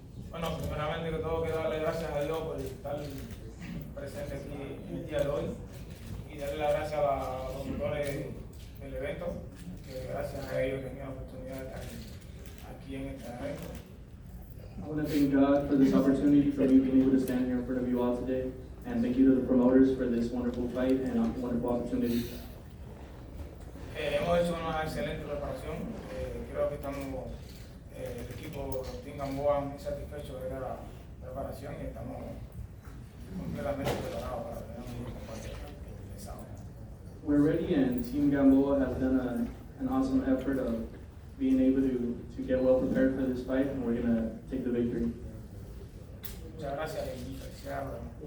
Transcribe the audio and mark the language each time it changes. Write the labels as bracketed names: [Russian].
[Spanish] Bueno, primeramente que todo quiero darle gracias a Dios por estar presente aquí el día de hoy y darle las gracias a los promotores del evento, que gracias a ellos tenía la oportunidad de estar aquí en este evento. [English] I want to thank God for this opportunity for me being able to stand here in front of you all today, and thank you to the promoters for this wonderful fight and wonderful opportunity. [Spanish] Hemos hecho una excelente preparación. Creo que estamos, el equipo Team Gamboa muy satisfecho de la preparación y estamos completamente preparados para tener un combate de sábado. [English] We're ready, and Team Gamboa has done an awesome effort of being able to get well prepared for this fight, and we're going to take the victory. [Spanish] Muchas gracias y felicidades.